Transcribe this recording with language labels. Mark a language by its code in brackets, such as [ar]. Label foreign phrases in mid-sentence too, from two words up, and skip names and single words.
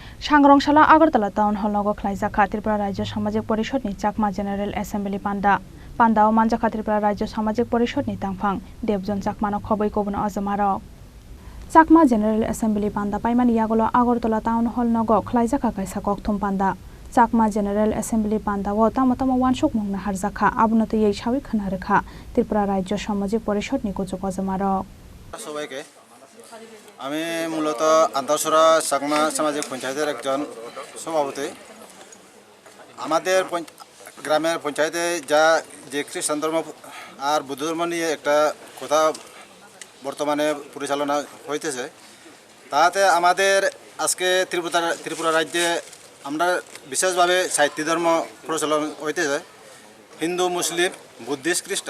[trp] सांग्रंशाला आगरतला टाउन हल नगर खलाइजाखा त्रिपुरा राज्य सामाजिक परिषदनि चाकमा जेनेरेल एसेम्बली पान्डाव मानजाखा त्रिपुरा राज्य सामाजिक परिषदनि तांफां देवजन चाकमानो खबै कबुन अजमारक चाकमा जेनेरेल एसेम्बली पान्डा पाइमानि यागलो आगरतला टाउन हल नगर खलाइजाखा काइसा कक्थुम पान्डा चाकमा जेनेरेल एसेम्बली पान्डाव तामतामा वानसुक मंगना हारजाखा आबुनते येई सावि खनारेखा त्रिपुरा राज्य सामाजिक परिषदनि कुचुक अजमारक [bn] সবাইকে আমি মূলত আন্তঃসরা চাকমা সামাজিক পঞ্চায়েতের একজন সভাপতি। আমাদের গ্রামের পঞ্চায়েতে যে খ্রিস্টান ধর্ম আর বৌদ্ধ ধর্ম নিয়ে একটা কথা বর্তমানে পরিচালনা হইতেছে, তাতে আমাদের আজকে ত্রিপুরা রাজ্যে আমরা বিশেষভাবে ৬০টি ধর্ম প্রচলন হইতেছে, হিন্দু, মুসলিম, বুদ্ধিস্ট, খ্রিস্টান।